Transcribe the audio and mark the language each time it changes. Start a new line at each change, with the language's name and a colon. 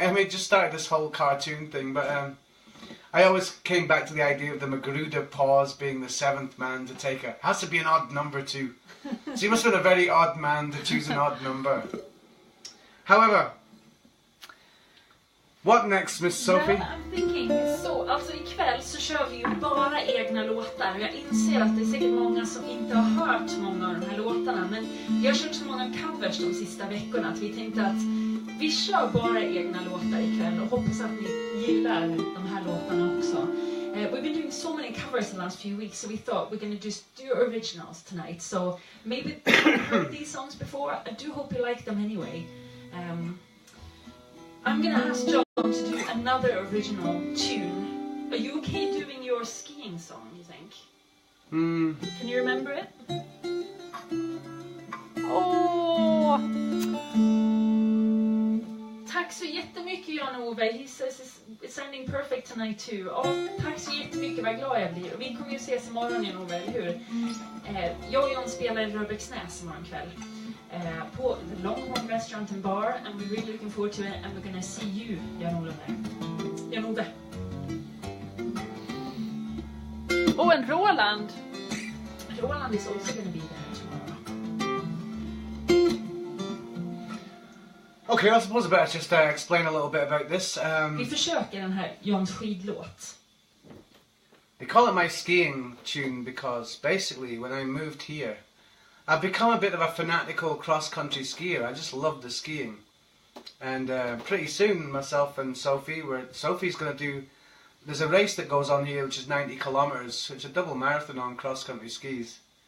English: I mean, it just started this whole cartoon thing, but I always came back to the idea of the Magruder pause being the 7th man to take a... Has to be an odd number too. So he must have been a very odd man to choose an odd number. However, what next, Miss Sophie? Well, I'm thinking,
Swedish: så alltså ikväll så kör vi ju bara egna låtar. Jag inser att det är säkert många som inte har hört många av de här låtarna, men vi har kört så många covers de sista veckorna att vi tänkte att vi kör bara egna låtar ikväll och hoppas att ni gillar de här låtarna också.
English: We've been doing so many covers in the last few weeks, so we thought we're going to just do originals tonight. So maybe you've heard these songs before. I do hope you like them anyway. I'm going to ask John to do another original tune. Are you okay doing your skiing song, you think? Can you remember it? Oh!
Swedish: Tack så jättemycket,
English: Jan-Ove. He says it's sounding perfect tonight too.
Swedish: Tack så jättemycket, vad glad jag blir. Och vi kommer ju ses imorgon, Jan-Ove, eller hur? Jag och Jon spelar i Röbecksnäs imorgon kväll. På
English: the Longhorn Restaurant and Bar, and we're really looking forward to it, and we're gonna see you, Jan-Ove, there. Jan-Ove. Oh, and Roland. Roland is also gonna be there tomorrow. Okay, I suppose I better just explain a little bit about this.
Swedish: Vi försöker den här Jons skidlåt.
English: They call it my skiing tune because basically when I moved here, I've become a bit of a fanatical cross-country skier. I just love the skiing. And pretty soon myself and Sophie, Sophie's going to do, there's a race that goes on here which is 90 kilometers, which is a double marathon on cross-country skis.